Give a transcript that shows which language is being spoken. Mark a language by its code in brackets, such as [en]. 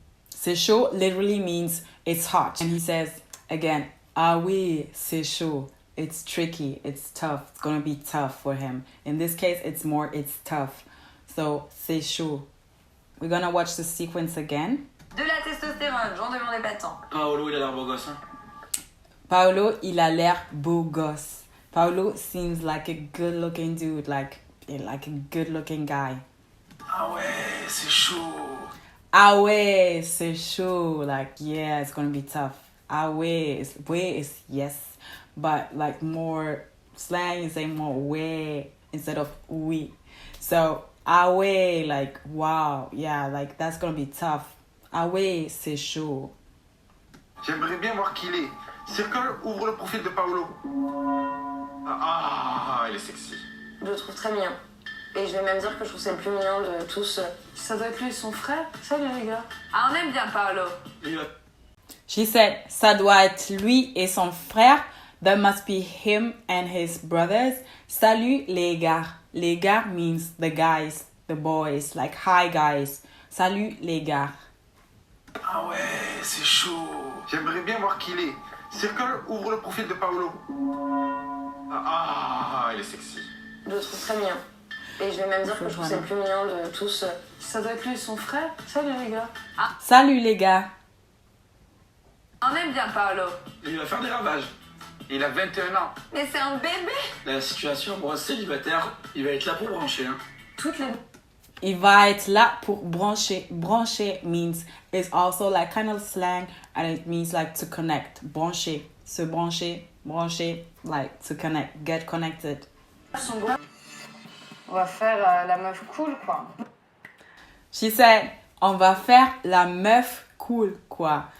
[fr] C'est chaud [en] literally means it's hot. And he says, again, [fr] ah oui, c'est chaud. [en] It's tricky, it's tough. It's going to be tough for him. In this case, it's tough. So, [fr] c'est chaud. [en] We're going to watch the sequence again. [fr] De la testostérone, j'en demandais pas tant. Paolo, il a l'air beau gosse, hein. Paolo, il a l'air beau gosse. [en] Paolo seems like a good-looking dude, like like a good-looking guy. [fr] Ah ouais, c'est chaud. Ah ouais, c'est chaud. [en] Like, yeah, it's gonna be tough. Ah ouais is yes, but like more slang, you say more way instead of oui. So ah ouais, like wow, yeah, like that's gonna be tough. [fr] Ah ouais, c'est chaud. J'aimerais bien voir qui il est. Circle, ouvre le profil de Paolo. Ah, il est sexy. Je le trouve très mignon. Et je vais même dire que je trouve que c'est le plus mignon de tous. Ça doit être lui et son frère. Salut les gars. Ah, on aime bien Paolo. [en] She said, [fr] ça doit être lui et son frère. [en] That must be him and his brothers. [fr] Salut les gars. [en] Les gars means the guys, the boys, like hi guys. [fr] Salut les gars. Ah ouais, c'est chaud. J'aimerais bien voir qui il est. Circle, ouvre le profil de Paolo. Ah, il est sexy. Je le trouve très mignon. Et je vais même dire que je trouve que c'est le plus mignon de tous. Ça doit être lui et son frère. Salut les gars. Salut les gars. On aime bien Paolo. Il va faire des ravages. Il a 21 ans. Mais c'est un bébé. La situation, bon, célibataire, il va être là pour brancher. Hein. Toutes les... Il va être là pour brancher. [en] Brancher means it's also like kind of slang and it means like to connect. Brancher. Se brancher. Brancher. Like to connect. Get connected. [fr] On va faire la meuf cool quoi. [en] She said, [fr] on va faire la meuf cool, quoi.